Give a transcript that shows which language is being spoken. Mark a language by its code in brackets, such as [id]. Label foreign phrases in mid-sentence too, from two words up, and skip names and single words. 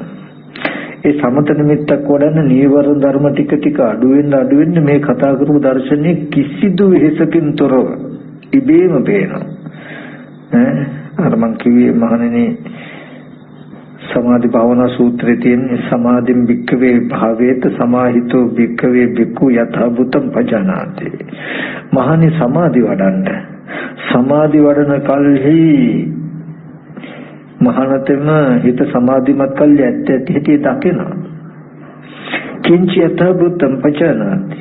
[si] ඒ සමත නිමිත්තක් වඩන්න නීවරණ ධර්ම ටික අඩු වෙන්න මේ කතා කරපු දර්ශනයේ කිසිදු වෙහසකින් තොරව ඉබේම පේනවා. අර මං කිව්වේ මහණෙනි සමාධි භාවනා සූත්‍රයේ තියෙන [pi] සමාධින් භික්ඛවේ භාවේත සමාහිතෝ භික්ඛවේ භික්ඛු යථා භූතං පජානාති. [si] මහණනි සමාධි වඩන්න. සමාධි වඩන කල්හි මහානතම හිත සමාධිමත් කල්ලි ඇත්ත ඇති දකිනවා. [pi] කිංචි යථා භූතං පජානාති.